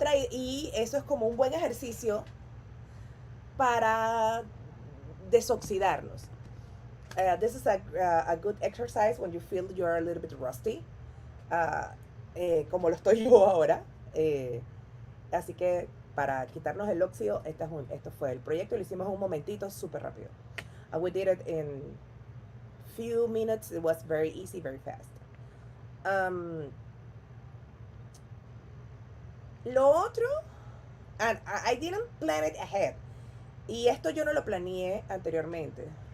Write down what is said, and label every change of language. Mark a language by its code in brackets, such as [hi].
[es] Y eso es como un buen ejercicio para desoxidarnos. [en] This is a good exercise when you feel you're a little bit rusty. [es] Como lo estoy yo ahora. Así que para quitarnos el óxido, esto fue el proyecto. Lo hicimos en un momentito, súper rápido. [en] We did it in few minutes. It was very easy, very fast. [es] Lo otro, [en] and I didn't plan it ahead. [es] Y esto yo no lo planeé anteriormente.